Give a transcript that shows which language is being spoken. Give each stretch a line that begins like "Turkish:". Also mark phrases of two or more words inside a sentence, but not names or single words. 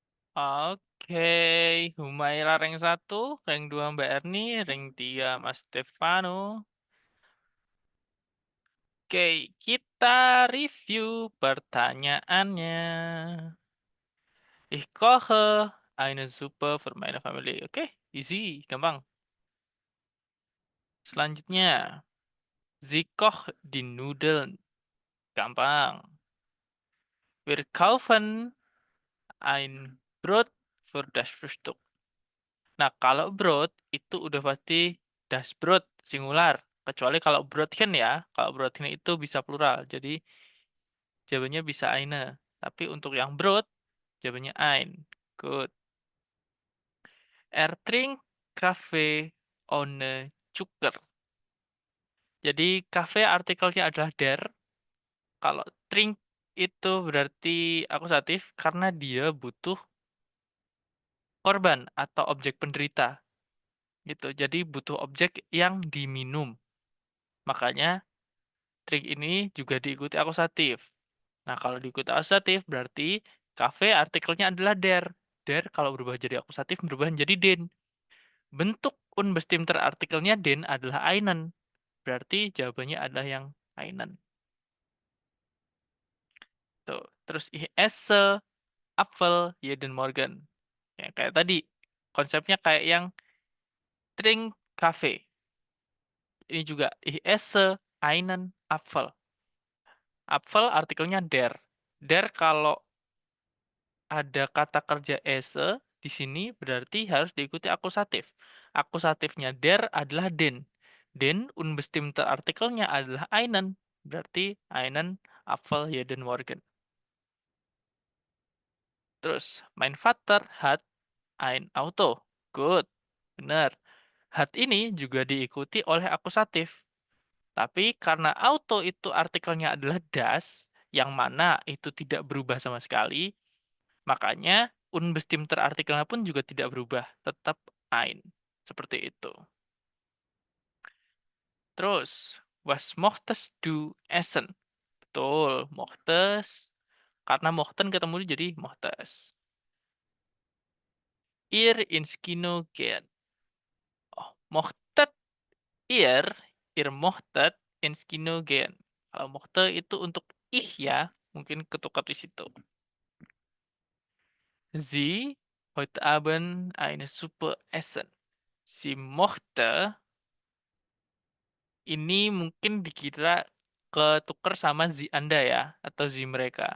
Indonesian: Oke, Humaira rank 1, rank 2 Mbak Erni, rank 3 Mas Stefano. Oke, kita review pertanyaannya.
German: Ich koche eine Suppe für meine Familie.
Indonesian: Oke, easy, gampang. Selanjutnya,
German: Sie kocht die Nudeln.
Indonesian: Gampang.
German: Wir kaufen ein Brot für das Frühstück.
Indonesian: Nah, kalau Brot itu udah pasti
German: das Brot
Indonesian: singular. Kecuali kalau Brotchen ya. Kalau Brotchen itu bisa plural. Jadi jawabannya bisa eine. Tapi untuk yang Brot, jawabannya ein. Good.
German: Trinkt Kaffee ohne Zucker.
Indonesian: Jadi kafe artikelnya adalah der. Kalau trink itu berarti akusatif karena dia butuh korban atau objek penderita. Gitu. Jadi butuh objek yang diminum. Makanya trink ini juga diikuti akusatif. Nah, kalau diikuti akusatif berarti kafe artikelnya adalah der. Der kalau berubah jadi akusatif berubah menjadi den. Bentuk unbestimmter artikelnya den adalah einen. Berarti jawabannya adalah yang einen. Tuh.
German: Terus ich esse Apfel jeden Morgen.
Indonesian: Ya, kayak tadi. Konsepnya kayak yang
German: Trink Cafe.
Indonesian: Ini juga
German: ich esse einen Apfel.
Indonesian: Apfel artikelnya der. Der kalau ada kata kerja esse di sini berarti harus diikuti akusatif. Akusatifnya der adalah den. Den unbestimmte artikelnya adalah einen.
German: Berarti einen Apfel jeden Morgen. Terus, mein Vater hat ein Auto.
Indonesian: Good. Benar. Hat ini juga diikuti oleh akusatif. Tapi karena auto itu artikelnya adalah das, yang mana itu tidak berubah sama sekali, makanya unbestimmter artikelnya pun juga tidak berubah. Tetap ein. Seperti itu. Terus,
German: was mochtest du essen?
Indonesian: Betul, mochtes. Karena mochten ketemu jadi mochtes.
German: Ihr ins Kino gehen. Oh, mochtet ihr mochtet ins Kino gehen.
Indonesian: Kalau mochte itu untuk ich ya, mungkin ketukar di situ.
German: Sie heute Abend eine Suppe essen.
Indonesian: Si mochte ini mungkin dikira ketukar sama sie Anda ya, atau sie mereka.